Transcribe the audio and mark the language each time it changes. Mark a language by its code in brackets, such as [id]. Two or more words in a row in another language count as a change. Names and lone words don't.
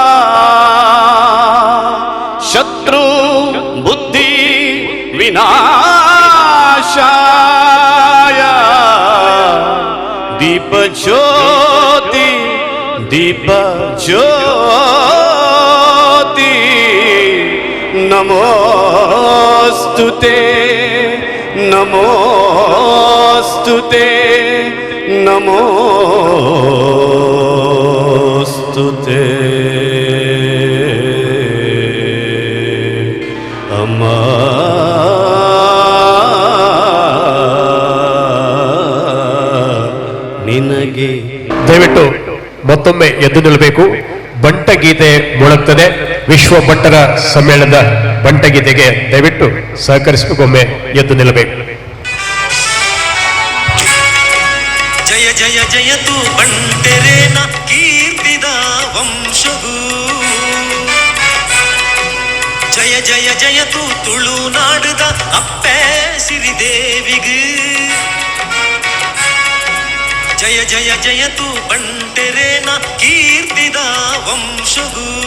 [sa] ಶತ್ರು ಬುದ್ಧಿ ವಿನಾಶಾಯ ದೀಪ ಜ್ಯೋತಿ ದೀಪ ಜ್ಯೋತಿ. ನಮೋಸ್ತುತೆ ನಮೋಸ್ತುತೆ ನಮೋಸ್ತುತೆ. [kn] ಅಮ್ಮ ನಿನಗೆ ದಯವಿಟ್ಟು ಮತ್ತೊಮ್ಮೆ ಎದ್ದು ನಿಲ್ಲಬೇಕು. ಬಂಟಗೀತೆ ಮೊಳಗ್ತದೆ. ವಿಶ್ವ ಭಟ್ಟರ ಸಮ್ಮೇಳನದ ಬಂಟಗೀತೆಗೆ ದಯವಿಟ್ಟು ಸಹಕರಿಸಬೇಕೊಮ್ಮೆ ಎದ್ದು ನಿಲ್ಲಬೇಕು. [tcy] ಜಯ ಜಯ ಜಯತು ಬಂಟೆರೇನ ಕೀರ್ತಿದ ವಂಶಗೂ. ಜಯ ಜಯ ಜಯತು ತುಳುನಾಡುದ ಅಪ್ಪೆ ಸಿರಿದೇವಿಗೂ. ಜಯ ಜಯ ಜಯತು ಬಂಟೆರೇನ ಕೀರ್ತಿದ ವಂಶಗೂ.